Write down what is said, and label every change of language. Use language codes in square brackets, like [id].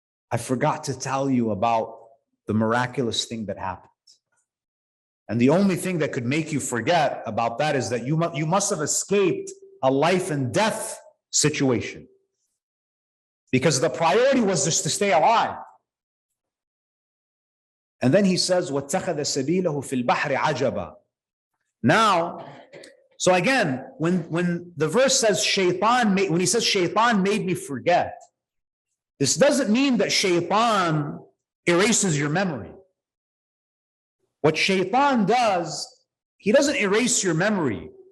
[en] I forgot to tell you about the miraculous thing that happened. And the only thing that could make you forget about that is that you must have escaped a life and death situation. Because the priority was just to stay alive. And then he says, [ar] وَاتَّخَذَ سَبِيلَهُ فِي الْبَحْرِ عَجَبًا. [en] Now, so again, when the verse says when he says shaitan made me forget, this doesn't mean that shaitan erases your memory. What shaitan does, he doesn't erase your memory.